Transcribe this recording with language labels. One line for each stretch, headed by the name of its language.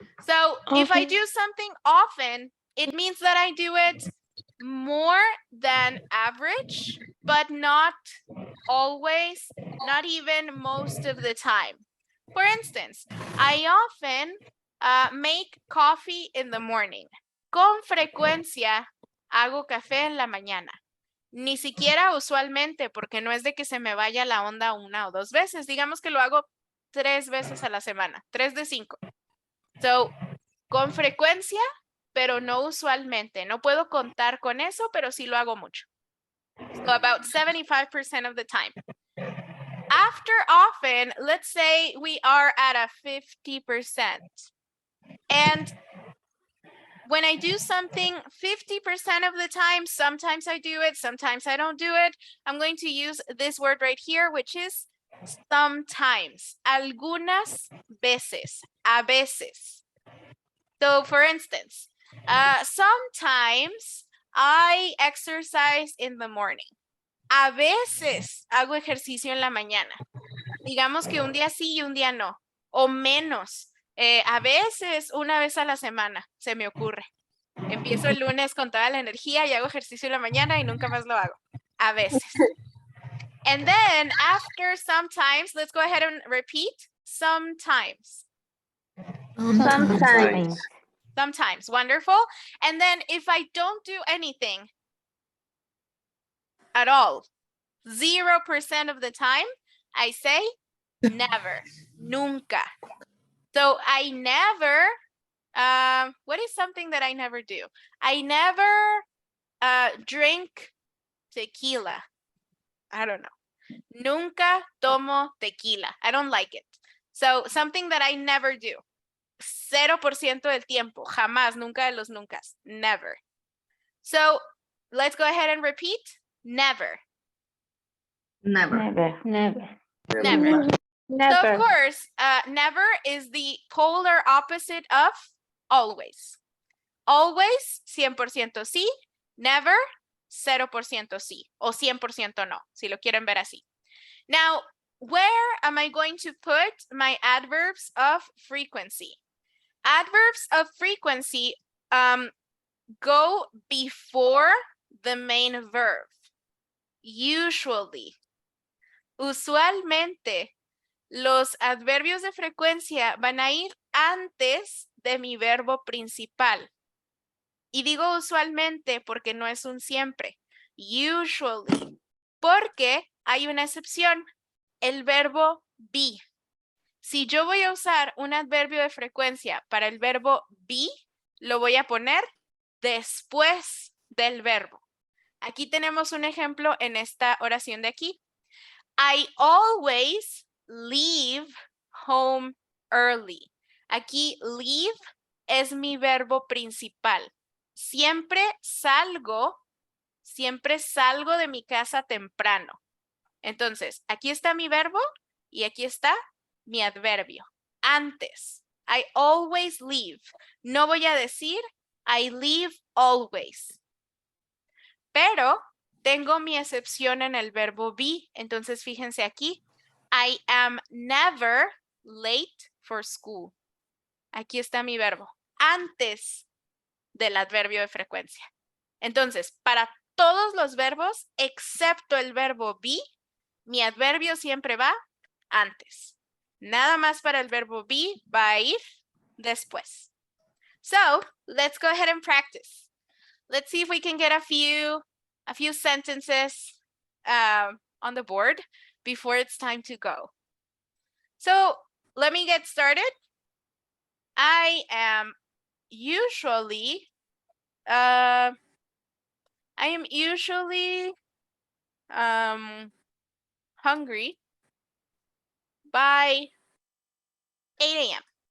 English: So if I do something often, it means that I do it more than average, but not always, not even most of the time. For instance, I often make coffee in the morning.
Spanish: Con frecuencia hago café en la mañana. Ni siquiera usualmente, porque no es de que se me vaya la onda 1 o 2 veces. Digamos que lo hago 3 veces a la semana, 3 de 5. So, con frecuencia, pero no usualmente. No puedo contar con eso, pero sí lo hago mucho.
English: So, about 75% of the time. After often, let's say we are at a 50%. And when I do something 50% of the time, sometimes I do it, sometimes I don't do it. I'm going to use this word right here, which is sometimes.
Spanish: Algunas veces. A veces.
English: So for instance, sometimes I exercise in the morning.
Spanish: A veces hago ejercicio en la mañana. Digamos que un día sí y un día no. O menos. A veces, una vez a la semana, se me ocurre. Empiezo el lunes con toda la energía y hago ejercicio en la mañana y nunca más lo hago. A veces.
English: And then, after sometimes, let's go ahead and repeat. Sometimes. Sometimes. Sometimes. Wonderful. And then, if I don't do anything at all, 0% of the time, I say never. Nunca. So I never, what is something that I never do? I never drink tequila. I don't know.
Spanish: Nunca tomo tequila.
English: I don't like it. So something that I never do.
Spanish: 0% del tiempo. Jamás. Nunca de los nuncas. Never.
English: So let's go ahead and repeat. Never. Never. Never. Never. So Never. of course, never is the polar opposite of always. Always, 100% sí. Never, 0% sí.
Spanish: O 100% no, si lo quieren ver así.
English: Now, where am I going to put my adverbs of frequency? Adverbs of frequency go before the main verb. Usually.
Spanish: Usualmente, los adverbios de frecuencia van a ir antes de mi verbo principal. Y digo usualmente porque no es un siempre. Usually. Porque hay una excepción. El verbo be. Si yo voy a usar un adverbio de frecuencia para el verbo be, lo voy a poner después del verbo. Aquí tenemos un ejemplo en esta oración de aquí.
English: I always leave home early.
Spanish: Aquí leave es mi verbo principal. Siempre salgo de mi casa temprano. Entonces, aquí está mi verbo y aquí está mi adverbio. Antes.
English: I always leave.
Spanish: No voy a decir
English: I leave always.
Spanish: Pero tengo mi excepción en el verbo be. Entonces, fíjense aquí. I am never late for school. Aquí está mi verbo. Antes del adverbio de frecuencia. Entonces, para todos los verbos, excepto el verbo be, mi adverbio siempre va antes. Nada más para el verbo be va a ir después.
English: So, let's go ahead and practice. Let's see if we can get a few sentences on the board before it's time to go. So, let me get started. I am usually hungry by 8 a.m.